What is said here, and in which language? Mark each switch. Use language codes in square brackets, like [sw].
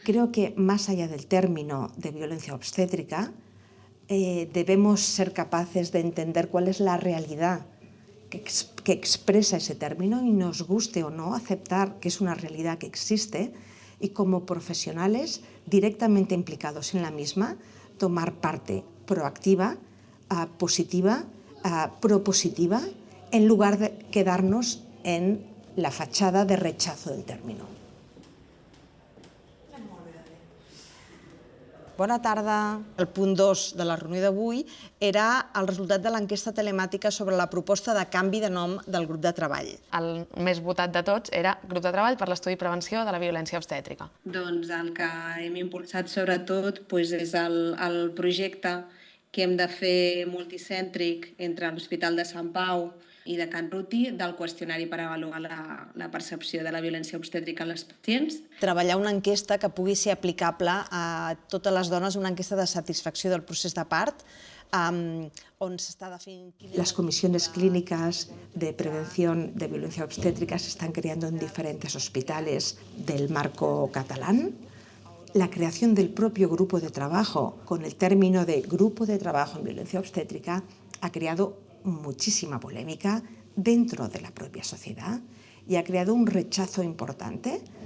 [es] Creo que más allá del término de violencia obstétrica, debemos ser capaces de entender cuál es la realidad que expresa ese término y nos guste o no aceptar que es una realidad que existe y como profesionales directamente implicados en la misma, tomar parte proactiva, positiva, propositiva, en lugar de quedarnos en la fachada de rechazo del término. [ca] Bona tarda. El punt 2 de la reunió d'avui era el resultat de l'enquesta telemàtica sobre la proposta de canvi de nom del grup de treball. El més votat de tots era Grup de Treball per l'Estudi i Prevenció de la Violència Obstètrica. Doncs el que hem impulsat sobretot és el projecte que hem de fer multicèntric entre l'Hospital de Sant Pau i de Can Ruti del qüestionari per avaluar la percepció de la violència obstètrica en les pacients. Treballar una enquesta que pugui ser aplicable a totes les dones, una enquesta de satisfacció del procés de part, on s'està definint... [es] Las comisiones clínicas de prevención de violencia obstétrica se están creando en diferentes hospitales del marco catalán. La creación del propio grupo de trabajo con el término de grupo de trabajo en violencia obstétrica ha creado muchísima polémica dentro de la propia sociedad y ha creado un rechazo importante.